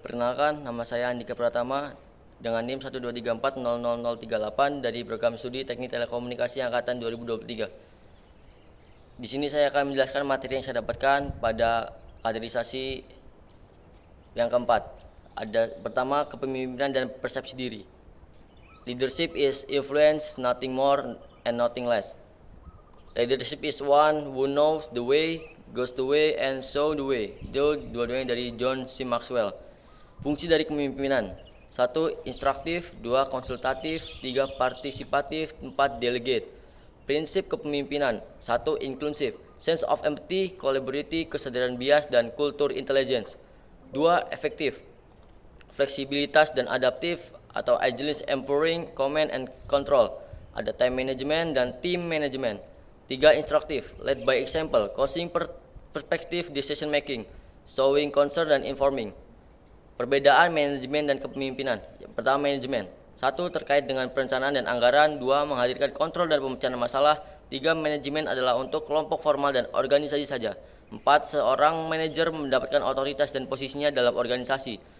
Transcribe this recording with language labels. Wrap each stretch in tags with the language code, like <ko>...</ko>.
<id>Perkenalkan, nama saya Andika Pratama dengan NIM 123400038 dari program studi Teknik Telekomunikasi angkatan 2023. Di sini saya akan menjelaskan materi yang saya dapatkan pada kaderisasi yang keempat. Ada pertama, kepemimpinan dan persepsi diri.</id> <en>Leadership is influence, nothing more and nothing less. Leadership is one who knows the way, goes the way, and show the way.</en> <id>Itu dua-duanya dari John C. Maxwell. Fungsi dari kepemimpinan: 1. Instruktif, 2. Konsultatif, 3. Partisipatif, 4. Delegate. Prinsip kepemimpinan: 1. Inklusif,</id> <en>sense of empathy, collaborativity,</en> <id>kesadaran bias, dan kultur intelligence. 2. Efektif, fleksibilitas dan adaptif atau agility, empowering,</id> <en>command and control.</en> <id>Ada time management dan team management. 3. Instruktif,</id> <en>led by example, causing perspective decision making, showing concern</en> <id>dan informing. Perbedaan manajemen dan kepemimpinan. Pertama, manajemen. 1. Terkait dengan perencanaan dan anggaran. 2. Menghadirkan kontrol dan pemecahan masalah. 3. Manajemen adalah untuk kelompok formal dan organisasi saja. 4. Seorang manajer mendapatkan otoritas dan posisinya dalam organisasi.</id>